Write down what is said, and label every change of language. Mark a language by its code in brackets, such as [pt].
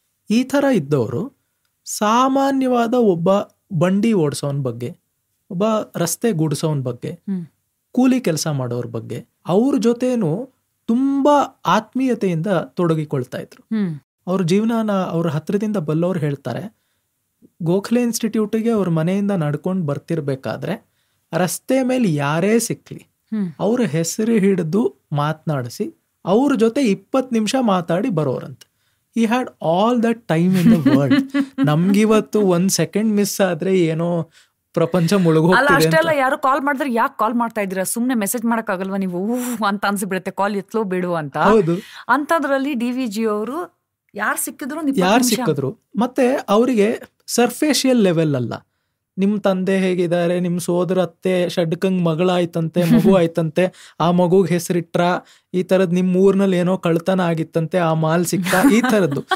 [kn] ಈ ಥರ ಇದ್ದವರು ಸಾಮಾನ್ಯವಾದ ಒಬ್ಬ ಬಂಡಿ ಓಡಿಸೋನ್ ಬಗ್ಗೆ, ಒಬ್ಬ ರಸ್ತೆ ಗುಡಿಸೋನ್ ಬಗ್ಗೆ, ಕೂಲಿ ಕೆಲಸ ಮಾಡೋರ ಬಗ್ಗೆ ಅವ್ರ ಜೊತೆನೂ ತುಂಬಾ ಆತ್ಮೀಯತೆಯಿಂದ ತೊಡಗಿಕೊಳ್ತಾ ಇದ್ರು. ಅವ್ರ ಜೀವನನ ಅವ್ರ ಹತ್ರದಿಂದ ಬಲ್ಲವ್ರು ಹೇಳ್ತಾರೆ, ಗೋಖಲೆ ಇನ್ಸ್ಟಿಟ್ಯೂಟಿಗೆ ಅವ್ರ ಮನೆಯಿಂದ ನಡ್ಕೊಂಡು ಬರ್ತಿರ್ಬೇಕಾದ್ರೆ ರಸ್ತೆ ಮೇಲೆ ಯಾರೇ ಸಿಕ್ಲಿ ಅವ್ರ ಹೆಸರು ಹಿಡಿದು ಮಾತನಾಡಿಸಿ ಅವ್ರ ಜೊತೆ 20 ನಿಮಿಷ ಮಾತಾಡಿ ಬರೋರಂತೆ. [en] he had all that time in the world. [kn] ನಮ್ಗಿವತ್ತು 1 second miss ಆದ್ರೆ ಏನೋ ಪ್ರಪಂಚ ಮುಳುಗೋಗ್ತಿದೆ. ಅಷ್ಟೆಲ್ಲ ಯಾರು ಕಾಲ್ ಮಾಡಿದ್ರೆ ಯಾಕೆ ಕಾಲ್ ಮಾಡ್ತಾ ಇದ್ದೀರಾ, ಸುಮ್ನೆ ಮೆಸೇಜ್ ಮಾಡಕ್ ಆಗಲ್ವಾ ನೀವು ಅಂತ ಅನ್ಸಿಬಿಡುತ್ತೆ, ಕಾಲ್ ಎತ್ಲೋ ಬಿಡು ಅಂತ. ಅಂತದ್ರಲ್ಲಿ DVG ಅವರು ಯಾರು ಸಿಕ್ಕಿದ್ರು ಮತ್ತೆ ಅವರಿಗೆ ಸರ್ಫೇಶಿಯಲ್ ಲೆವೆಲ್ ಅಲ್ಲ, ನಿಮ್ ತಂದೆ ಹೇಗಿದ್ದಾರೆ, ನಿಮ್ ಸೋದರ ಅತ್ತೆ ಷಡ್ಕಂಗ್ ಮಗಳಾಯ್ತಂತೆ, ಮಗು ಆಯ್ತಂತೆ, ಆ ಮಗುಗ್ ಹೆಸರಿಟ್ರ, ಈ ತರದ್ ನಿಮ್ ಊರ್ನಲ್ಲಿ ಏನೋ ಕಳ್ತನ ಆಗಿತ್ತಂತೆ, ಆ ಮಾಲ್ ಸಿಕ್ತ, ಈ ತರದ್ದು.